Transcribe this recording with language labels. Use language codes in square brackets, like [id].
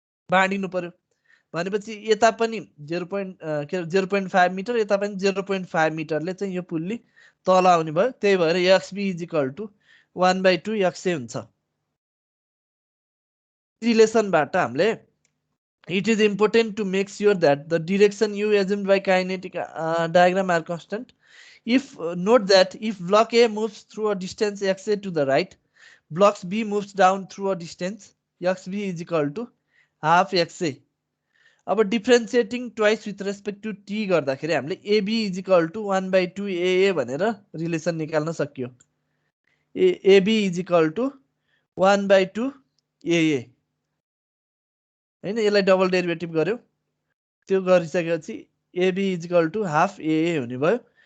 [ne] बाँडिनु पर्यो भनेपछि यता पनि 0.5 मिटर यता पनि 0.5 मिटरले चाहिँ यो पुल्ली तल आउने भयो त्यही भएर एक्सबी इज इक्वल टु 1/2 एक्सए हुन्छ रिलेसनबाट हामीले [en] it is important to make sure that the direction you assumed by kinetic diagram are constant. If note that if block A moves through a distance xa to the right, blocks B moves down through a distance xb is equal to half xa. [ne] अब [en] differentiating twice with respect to t [ne] गर्दाखेरि हामीले [en] ab is equal to 1/2 aa [ne] भनेर relation निकाल्न सक्यो ab is equal to 1/2 aa हैन यसलाई double derivative गर्यो त्यो गरिसकेपछि AB is equal to half AA हुने भयो